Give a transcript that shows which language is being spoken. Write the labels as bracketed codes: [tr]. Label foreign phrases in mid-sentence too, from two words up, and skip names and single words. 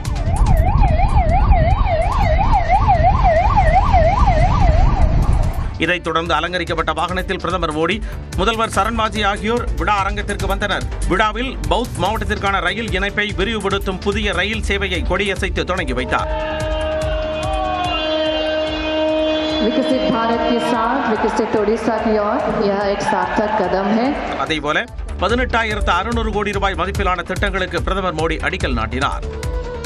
[ta] இதைத் தொடர்ந்து அலங்கரிக்கப்பட்ட வாகனத்தில் பிரதமர் மோடி, முதல்வர் சரண்பாஜி ஆகியோர் விழா அரங்கத்திற்கு வந்தனர். விழாவில் பௌத் மாவட்டத்திற்கான ரயில் இணைப்பை விரிவுபடுத்தும் புதிய ரயில் சேவையை கொடியசைத்து தொடங்கி வைத்தார். [hi] विकसित भारत के साथ विकसित ओडिशा की ओर यह एक सार्थक कदम है. [ta] அதேபோல 18,600 கோடி ரூபாய் மதிப்பிலான திட்டங்களுக்கு பிரதமர் மோடி அடிக்கல் நாட்டினார்.